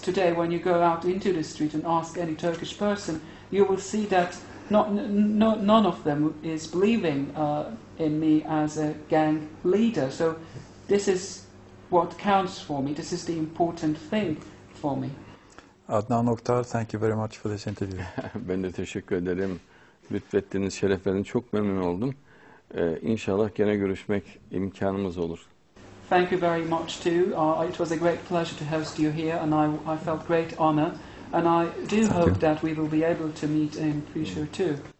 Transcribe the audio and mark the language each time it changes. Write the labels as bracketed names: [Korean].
[English] Today, when you go out into the street and ask any Turkish person, you will see that none of them is believing in me as a gang leader. So this is what counts for me. This is the important thing for me. Adnan Oktar, thank you very much for this interview. [Turkish] Ben de teşekkür ederim. Lütfettiğiniz, şeref verdiniz. Çok memnun oldum. İnşallah gene görüşmek imkanımız olur. [English] Thank you very much too. It was a great pleasure to host you here, and I felt great honor. And I do hope that we will be able to meet in future too.